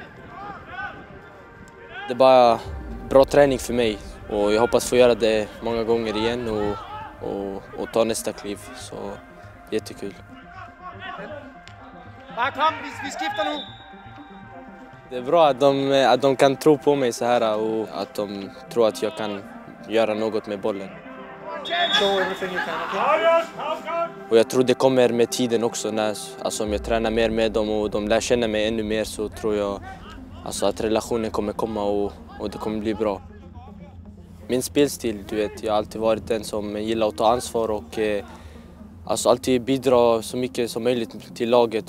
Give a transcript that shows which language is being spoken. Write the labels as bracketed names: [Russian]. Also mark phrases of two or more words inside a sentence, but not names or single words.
[Swedish] Det är bara bra träning för mig och jag hoppas få göra det många gånger igen och ta nästa kliv, så jättekul. [Danish] Bare kom, vi skifter nu. [Swedish] Det är bra att de kan tro på mig så här och att de tror att jag kan göra något med bollen. [English] Show everything you can. [Swedish] Och jag tror det kommer med tiden också. Alltså om jag tränar mer med dem och de lär känna mig ännu mer så tror jag alltså att relationen kommer komma och det kommer bli bra. Min spelstil, du vet, jag har alltid varit den som gillar att ta ansvar och alltså alltid bidra så mycket som möjligt till laget.